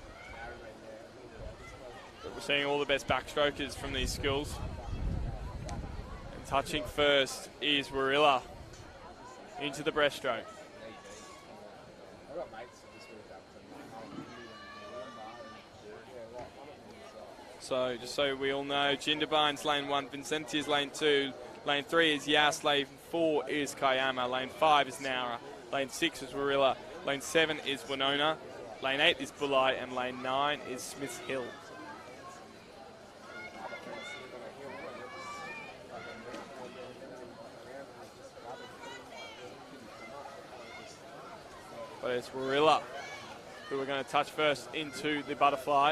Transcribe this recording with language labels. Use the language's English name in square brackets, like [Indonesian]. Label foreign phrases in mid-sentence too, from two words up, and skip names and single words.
[English] But we're seeing all the best backstrokers from these schools. Touching first is Warilla into the breaststroke. I've got mates that just moved up from So just so we all know, Jindabine's lane 1, Vincentia's lane 2, lane 3 is Yas, lane 4 is Kayama, lane 5 is Naura, lane 6 is Warilla, lane 7 is Winona, lane 8 is Bulai, and lane 9 is Smith's Hill. But it's Warilla who we're going to touch first into the butterfly.